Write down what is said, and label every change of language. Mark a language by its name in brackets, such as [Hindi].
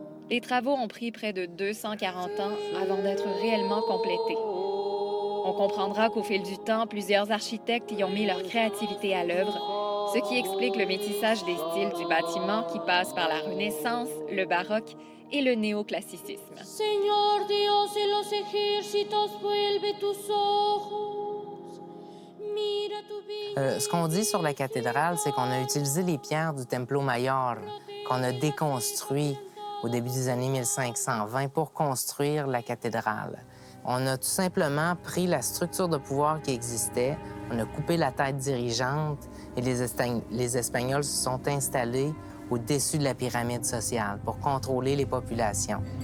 [French] Les travaux ont pris près de 240 ans avant d'être réellement complétés. On comprendra qu'au fil du temps, plusieurs architectes y ont mis leur créativité à l'œuvre, ce qui explique le métissage des styles du bâtiment qui passe par la Renaissance, le baroque et le néoclassicisme. [Spanish] Señor Dios de los ejércitos, vuelve tus ojos. Mira tu vida. [French] Ce qu'on dit sur la cathédrale, c'est qu'on a utilisé les pierres du Templo Mayor, qu'on a déconstruit au début des années 1520 pour construire la cathédrale. On a tout simplement pris la structure de pouvoir qui existait, on a coupé la tête dirigeante et les Espagnols se sont installés au-dessus de la pyramide sociale pour contrôler les populations.